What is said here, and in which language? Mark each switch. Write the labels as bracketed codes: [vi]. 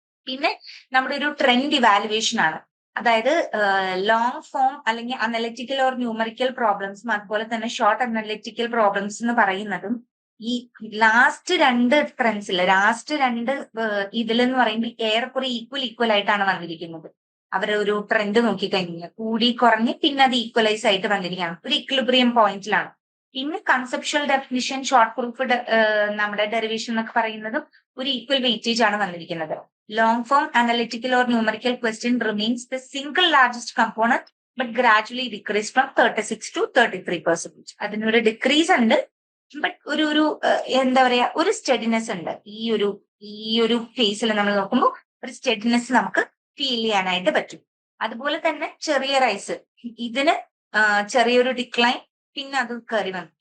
[ml] പിന്നെ നമ്മുടെ ഒരു ട്രെൻഡ് ഇവാലുവേഷൻ ആണ്. അതായത് ലോങ് ഫോം അല്ലെങ്കിൽ അനലിറ്റിക്കൽ ഓർ ന്യൂമറിക്കൽ പ്രോബ്ലംസും അതുപോലെ തന്നെ ഷോർട്ട് അനലിറ്റിക്കൽ പ്രോബ്ലംസ് എന്ന് പറയുന്നതും ഈ ലാസ്റ്റ് 2 ട്രെൻഡ്സിൽ, ലാസ്റ്റ് 2 ഇതിലെന്ന് പറയുമ്പോൾ ഏറെക്കുറെ ഈക്വൽ ആയിട്ടാണ് വന്നിരിക്കുന്നത്. അവരൊരു ട്രെൻഡ് നോക്കിക്കഴിഞ്ഞാൽ കൂടി കുറഞ്ഞ് പിന്നെ അത് ഈക്വലൈസ് ആയിട്ട് വന്നിരിക്കുകയാണ്, ഒരു ഇക്വിലിബ്രിയം പോയിന്റിലാണ്. പിന്നെ കൺസെപ്ച്വൽ ഡെഫിനിഷൻ, ഷോർട്ട് പ്രൂഫ്, നമ്മുടെ ഡെറിവേഷൻ എന്നൊക്കെ പറയുന്നതും ഒരു ഈക്വൽ വെയിറ്റേജ് ആണ് വന്നിരിക്കുന്നത്. [en] Long form analytical or numerical question remains the single largest component but gradually decreased from 36 to 33%. [ml] അതിനൊരു ഡിക്രീസ് ഉണ്ട്, ബട്ട് ഒരു എന്താ പറയാ, ഒരു സ്റ്റഡിനെസ് ഉണ്ട്. ഈ ഒരു ഫേസിൽ നമ്മൾ നോക്കുമ്പോൾ ഒരു സ്റ്റഡിനെസ് നമുക്ക് ഫീൽ ചെയ്യാനായിട്ട് പറ്റും. അതുപോലെ തന്നെ ചെറിയ റൈസ്, ഇതിന് ചെറിയൊരു ഡിക്ലൈൻ, പിന്നെ അത് കയറി വന്നു.